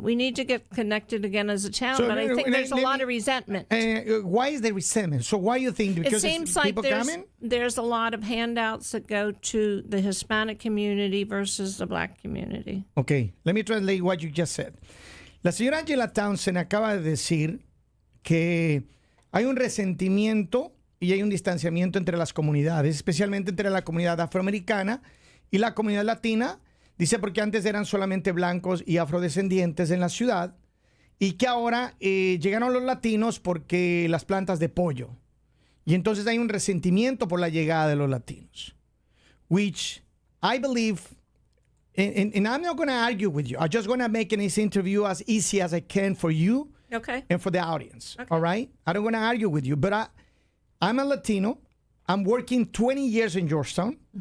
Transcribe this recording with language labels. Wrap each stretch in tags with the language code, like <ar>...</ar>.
<en>We need to get connected again as a town, but I think there's a lot of resentment. Why is there resentment? So why do you think? Because it seems like there's a lot of handouts that go to the Hispanic community versus the black community. Okay, let me translate what you just said.</en> <es>La señora Angela Townsend acaba de decir que hay un resentimiento y hay un distanciamiento entre las comunidades, especialmente entre la comunidad afroamericana y la comunidad latina. Dice porque antes eran solamente blancos y afrodescendientes en la ciudad y que ahora llegaron los latinos porque las plantas de pollo. Y entonces hay un resentimiento por la llegada de los latinos.</es> <en>Which I believe, and I'm not going to argue with you. I'm just going to make this interview as easy as I can for you and for the audience. Okay. All right? I don't want to argue with you, but I'm a Latino. I'm working 20 years in Georgetown.</en>